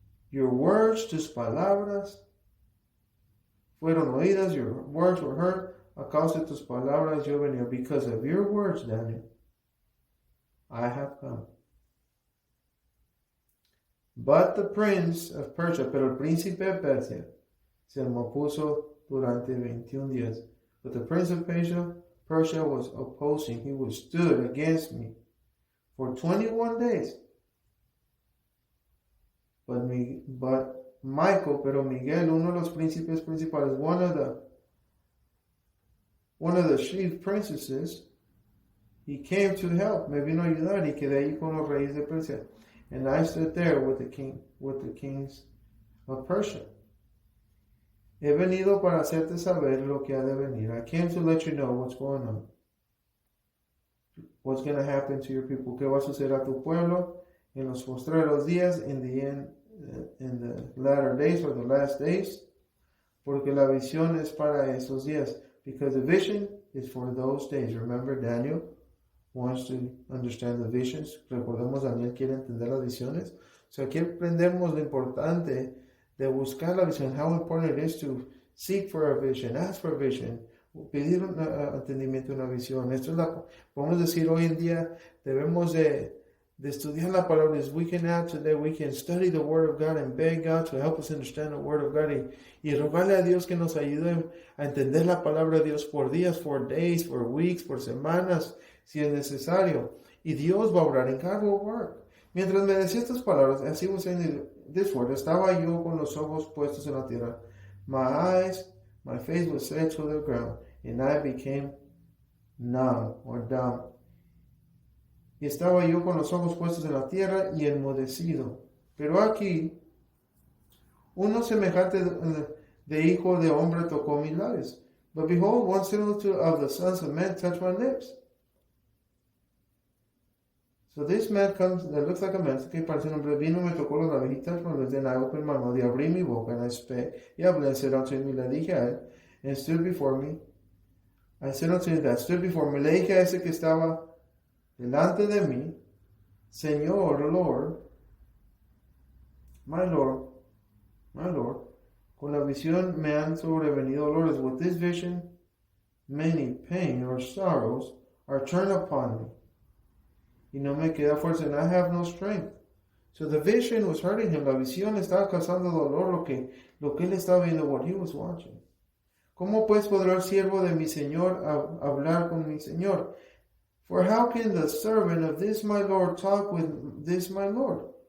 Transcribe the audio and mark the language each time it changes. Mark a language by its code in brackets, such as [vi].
[en] your words, [es] tus palabras, fueron oídas, [en] your words were heard, [es] a causa de tus palabras yo venía, [en] because of your words, Daniel, I have come. But the prince of Persia, [es] pero el príncipe de Persia, se me opuso durante 21 días. [en] But the prince of Persia was opposing, he withstood against me for 21 days. But Michael, [es] pero Miguel, uno de los príncipes principales, [en] one of the chief princesses, he came to help, [es] me vino a ayudar, y quedé ahí con los reyes de Persia. [en] And I stood there with the kings of Persia. [es] He venido para hacerte saber lo que ha de venir. [en] I came to let you know what's going on. What's going to happen to your people. [es] ¿Qué va a suceder a tu pueblo en los postreros días, [en] in the end, in the latter days or the last days? [es] Porque la visión es para esos días. [en] Because the vision is for those days. Remember, Daniel wants to understand the visions. [es] Recordemos, Daniel quiere entender las visiones. So aquí aprendemos lo importante de buscar la visión. [en] How important it is to seek for a vision, ask for a vision, [es] pedir un entendimiento, una visión. Esto es podemos decir hoy en día, debemos de estudiar la palabra. [en] As we can add today, we can study the Word of God and beg God to help us understand the Word of God [es] y rogarle a Dios que nos ayude a entender la palabra de Dios por días, [en] for days, for weeks, [es] por semanas, si es necesario. Y Dios va a obrar, [en] and God will work. [es] Mientras me decía estas palabras, [en] as he was saying this word, [es] estaba yo con los ojos puestos en la tierra. [en] My face was set to the ground, and I became numb or dumb. [es] Y estaba yo con los ojos puestos en la tierra y enmudecido. Pero aquí, uno semejante de hijo de hombre tocó mis labios. [en] But behold, one similitude of the sons of men touched my lips. So this man comes, that looks like a man, [es] que parece un hombre, vino, me tocó los labios, [en] y touched my lips, and I opened my mouth, [es] y abrí mi boca, [en] and I spake, [es] y hablé, [en] and said unto him, [es] y le dije a él, [en] and stood before me, I said unto him that stood before me, [es] le dije a ese que estaba delante de mí, [en] Señor, Lord, my Lord, [es] con la visión me han sobrevenido dolores. [en] With this vision, many pain or sorrows are turned upon me. [es] Y no me queda fuerza, [en] and I have no strength. So the vision was hurting him. [es] La visión estaba causando dolor, lo que él estaba viendo, [en] what he was watching. [es] ¿Cómo pues podrá el siervo de mi Señor hablar con mi Señor? [en] For how can the servant of this my Lord talk with this my Lord?